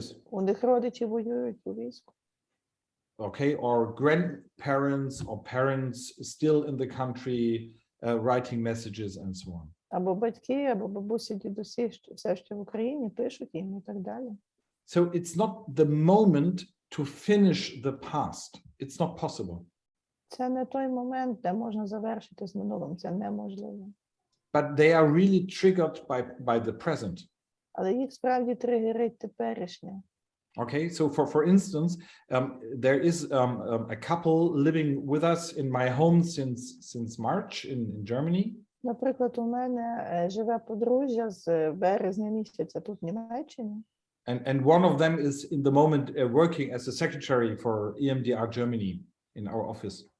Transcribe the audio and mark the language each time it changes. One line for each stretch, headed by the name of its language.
Ukrainian: У них родичі воюють у війську.
English: Okay, or grandparents or parents still in the country writing messages and so on.
Ukrainian: Або батьки, або бабусі, дідусі все ще в Україні пишуть їм і так далі.
English: So it's not the moment to finish the past. It's not possible.
Ukrainian: Це не той момент, де можна завершити з минулим, це неможливо.
English: But they are really triggered by the present.
Ukrainian: Але їх справді тригерить теперішнє.
English: Okay, so for instance, there is a couple living with us in my home since March in Germany.
Ukrainian: Наприклад, у мене живе подружжя з березня місяця тут в Німеччині.
English: And one of them is in the moment working as a secretary for EMDR Germany in our office.